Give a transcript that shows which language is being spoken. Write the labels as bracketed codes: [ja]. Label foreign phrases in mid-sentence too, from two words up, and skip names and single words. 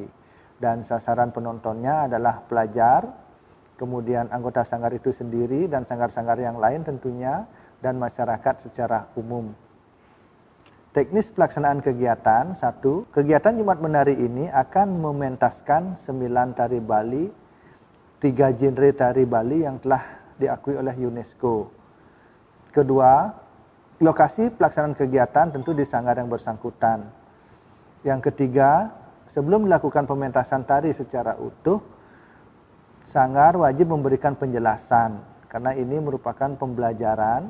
[id] Dan sasaran penontonnya adalah pelajar, kemudian anggota sanggar itu sendiri dan sanggar-sanggar yang lain tentunya, dan masyarakat secara umum. Teknis pelaksanaan kegiatan, 1. Kegiatan Jumat Menari ini akan mementaskan 9 tari Bali, 3 genre tari Bali yang telah diakui oleh UNESCO. Kedua, lokasi pelaksanaan kegiatan tentu di sanggar yang bersangkutan. Yang ketiga, sebelum dilakukan pementasan tari secara utuh, sanggar wajib memberikan penjelasan, karena ini merupakan pembelajaran.